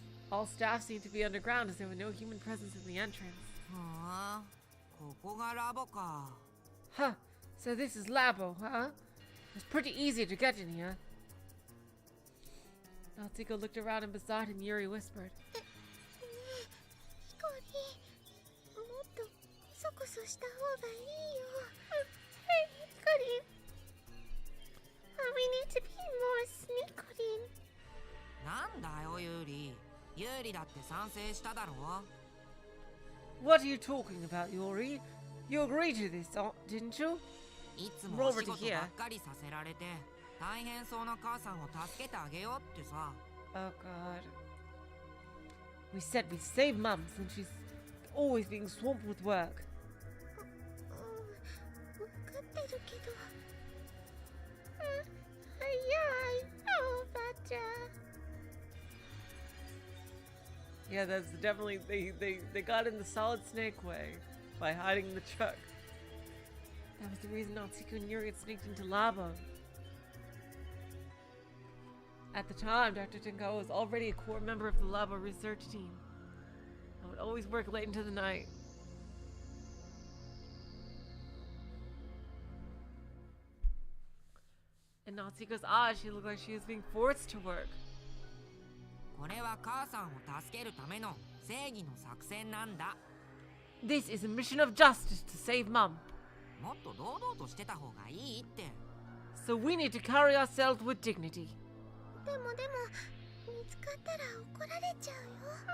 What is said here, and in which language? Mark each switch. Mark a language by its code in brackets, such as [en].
[en] All staff seemed to be underground as there was no human presence in the entrance. [ja] はあ、ここがラボか。 [en] Huh, so this is Labo, huh? It's pretty easy to get in here. Natsuko looked around and beside him, Yuri whispered. [ja] ヒコリン、もっとこそこそした方がいいよ。 [en] Hey, Hikorin. We need to be more sneaky. [ja] なんだよ、ユーリ。ユーリだって賛成しただろ。 [en] What are you talking about, Yuri? You agreed to this, didn't you? [ja] いつもお仕事ばっかりさせられて、大変そうな母さんを助けてあげようってさ。 [en] Oh god. We said we'd save Mum since she's always being swamped with work. 分かってるけど。 Yeah, I know, but Yeah, that's definitely they got in the solid snake way by hiding in the truck. That was the reason Natsuko and Yuri had sneaked into Labo. At the time, Dr. Tenkawa was already a core member of the Labo research team. I would always work late into the night. In Natsuko's eyes, she looked like she was being forced to work. [ja] これは母さんを助けるための正義の作戦なんだ。 [en] This is a mission of justice to save Mum. [ja] もっと堂々としてた方がいいって。 [en] So we need to carry ourselves with dignity. [ja] でも見つかったら怒られちゃうよ。